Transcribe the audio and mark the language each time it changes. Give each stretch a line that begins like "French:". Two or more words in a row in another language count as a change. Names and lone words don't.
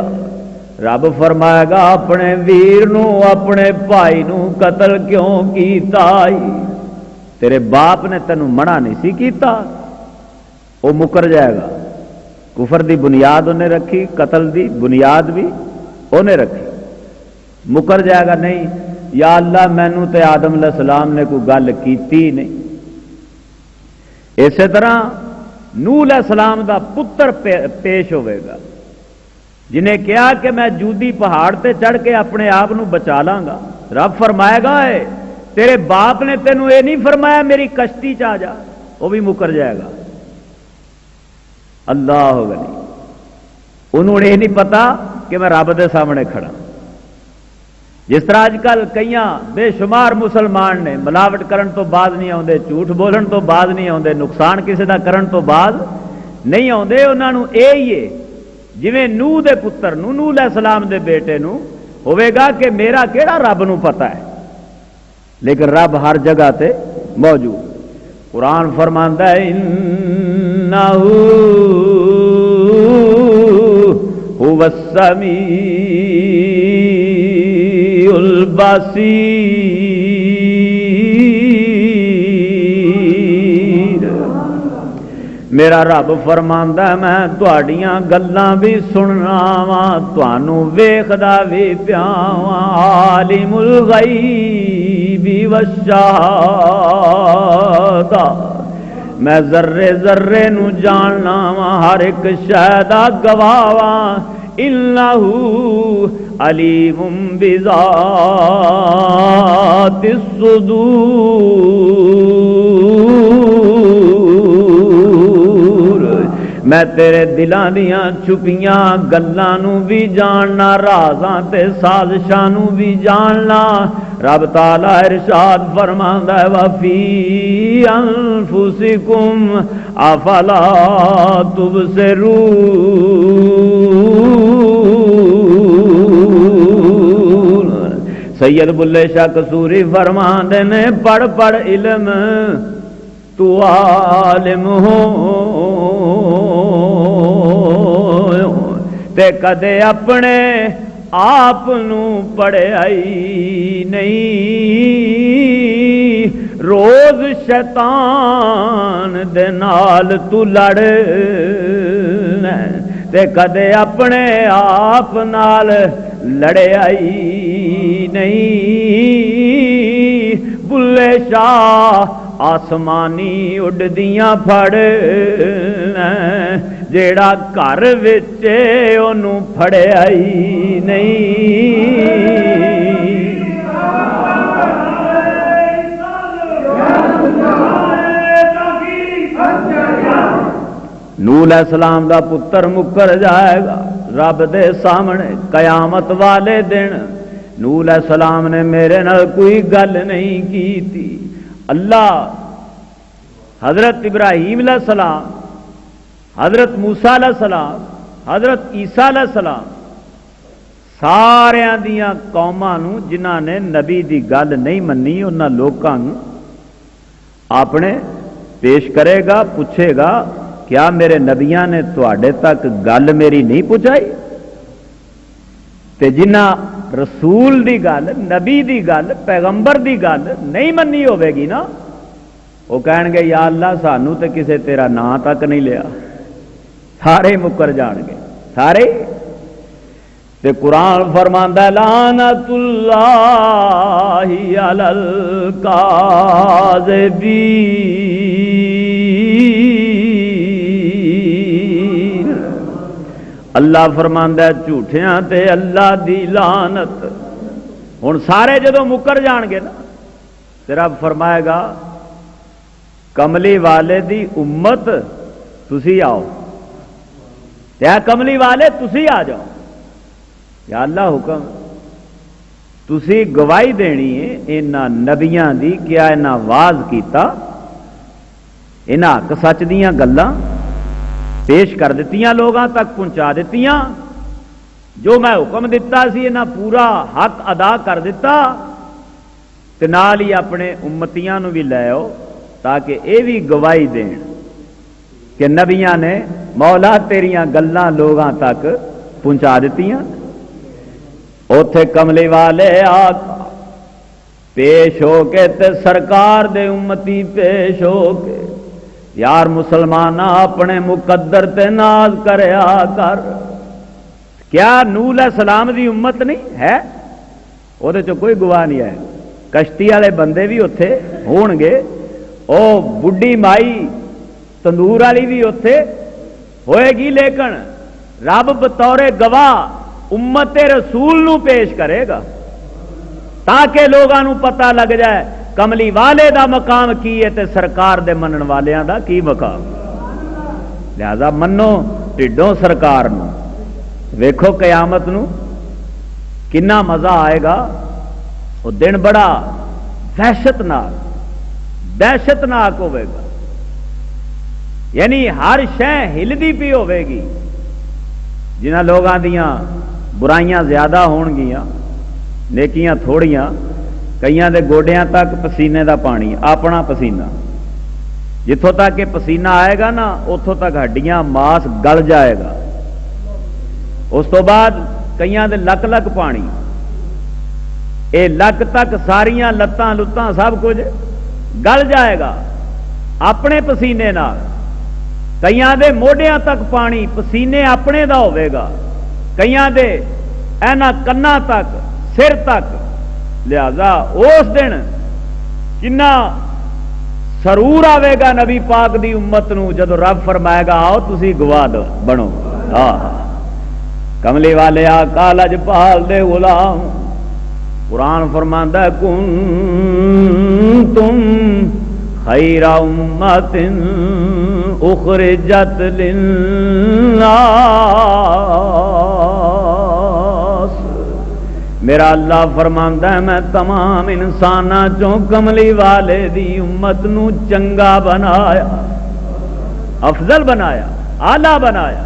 Punjabi: رب فرمائے گا اپنے ویر نو، اپنے بھائی نو قتل کیوں کیتا؟ تیرے باپ نے تینوں منع نہیں سی کیتا؟ وہ مکر جائے گا۔ کفر دی بنیاد انہیں رکھی، قتل دی بنیاد بھی انہیں رکھی، مکر جائے گا نہیں یا اللہ مینوں تے آدم علیہ السلام نے کوئی گل کیتی نہیں۔ اسی طرح نوح علیہ السلام دا پتر پیش ہوئے گا، جنہیں کہا کہ میں جودی پہاڑ تے چڑھ کے اپنے آپ نو بچا لاں گا۔ رب فرمائے گا اے تیرے باپ نے تینوں اے نہیں فرمایا میری کشتی چ آ جا، وہ بھی مکر جائے گا۔ اللہ غنی، انہوں نے یہ نہیں پتا کہ میں رب دے سامنے کھڑا۔ جس طرح اج کل کئی بے شمار مسلمان نے ملاوٹ کرن تو بعد نہیں آتے، جھوٹ بولن تو بعد نہیں آتے، نقصان کسی دا کرن تو بعد نہیں آتے، انہوں نے یہ ہی ہے جویں نوح دے پتر نو، نوح علیہ السلام دے بیٹے نو ہوئے گا کہ میرا کیڑا رب نو پتا ہے، لیکن رب ہر جگہ تے موجود۔ قرآن فرماندا ہے
Arabic: انہ هو السمیع البصیر،
Punjabi: میرا رب فرماندا ہے میں تہاڈیاں گلاں بھی سننا وا تانوں ویکھدا بھی پیا وا
Arabic: عالم الغیب
Punjabi: والشہادہ میں ذرے ذرے نو جاننا وا ہر ایک شے دا گواہ وا
Arabic: انہ علیم بذات الصدور
Punjabi: میں تیرے دلاں دیاں چھپیاں گلاں نو بھی جاننا رازاں تے سازشاں نو بھی جاننا رب تعالی ارشاد فرماندا ہے
Arabic: وفی انفسکم افلا
Punjabi: تبصرون سید بلے شاہ قصوری فرماندے نے پڑھ پڑھ علم تو عالم ہو تے کدے اپنے آپ نو پڑھائی نہیں روز شیطان دے نال تو لڑ تے کدے اپنے آپ نال لڑائی نہیں بلے شاہ آسمانی اڈدیاں پھڑ جیڑا گھر وچ اونوں پھڑائی نہیں نوح علیہ السلام دا پتر مکر جائے گا رب دے سامنے قیامت والے دن نوح علیہ السلام نے میرے نال کوئی گل نہیں کی تھی اللہ حضرت ابراہیم علیہ السلام حضرت موسیٰ علیہ السلام حضرت عیسیٰ علیہ السلام ساریاں دیاں قوماں نو جنہاں نے نبی دی گل نہیں منی انہاں لوکاں نو اپنے پیش کرے گا پوچھے گا کیا میرے نبیاں نے تواڈے تک گل میری نہیں پہنچائی تے جنہاں رسول دی گل نبی دی گل پیغمبر دی گل نہیں منی ہوے گی نا وہ کہن گے یا اللہ سانو تے کسے تیرا نام تک نہیں لیا سارے مکر جان گے سارے تے قرآن فرماندا ہے
Arabic: لعنت اللہ علی
Punjabi: الکاذبین اللہ فرماندا ہے جھوٹیاں تے اللہ دی لعنت ہن سارے جدوں مکر جان گے نا تے رب فرمائے گا کملی والے دی امت تسی آؤ یا کملی والے تسی آ جاؤ یا اللہ حکم تسی گواہی دینی ہے انہاں نبیاں دی کیا انہاں واز کیتا انہاں حق سچ دیاں گلاں پیش کر دتیاں لوگاں تک پہنچا دتیاں جو میں حکم دیتا سی انہاں پورا حق ادا کر دیتا تے نال ہی اپنے امتیاں نو بھی لے آؤ تاکہ اے بھی گواہی دین کہ نبیاں نے مولا تیریاں گلاں لوگاں تک پہنچا دتیاں اوتھے کملی والے آقا پیش ہو کے تے سرکار دے امتی پیش ہو کے یار مسلمانہ اپنے مقدر تے ناز کریا کر کیا نوح علیہ السلام دی امت نہیں ہے وہ دے چو کوئی گواہ نہیں ہے کشتی والے بندے بھی اوتھے ہون گے او بڈھی مائی تندور والی بھی اوتھے ہوئے گی لیکن رب بطور گواہ امت رسول نو پیش کرے گا تاکہ لوگاں نو پتہ لگ جائے کملی والے دا مقام کی ہے تے سرکار دے منن والیاں دا کی مقام لہذا منو ٹھڈوں سرکار نو ویکھو قیامت نو کنا مزہ آئے گا وہ دن بڑا دہشت ناک ہوئے گا یعنی ہر شے ہلدی پی ہوئے گی جنہ لوگاں دیاں برائیاں زیادہ ہون گیاں نیکیاں تھوڑیاں کئیاں دے گوڈیاں تک پسینے دا پانی اپنا پسینہ جتوں تک کہ پسینہ آئے گا نا اتوں تک ہڈیاں ماس گل جائے گا اس تو بعد کئیاں دے لک لک پانی اے لک تک ساریاں لتاں لتاں سب کچھ گل جائے گا اپنے پسینے نال کئیاں دے موڈیاں تک پانی پسینے اپنے دا ہوئے گا، کئیاں دے اینا کنا تک سر تک، لہذا اس دن کنا سرور آئے گا نبی پاک دی امت نو جدو رب فرمائے گا آؤ تسی گواہ بنو۔ کملی والے آقا لجپال دے غلام، قرآن فرماندا ہے
Arabic: کنتم خیر امت اخرجت للناس،
Punjabi: میرا اللہ فرماندا ہے میں تمام انساناں چوں کملی والے دی امت نو چنگا بنایا، افضل بنایا، اعلی بنایا۔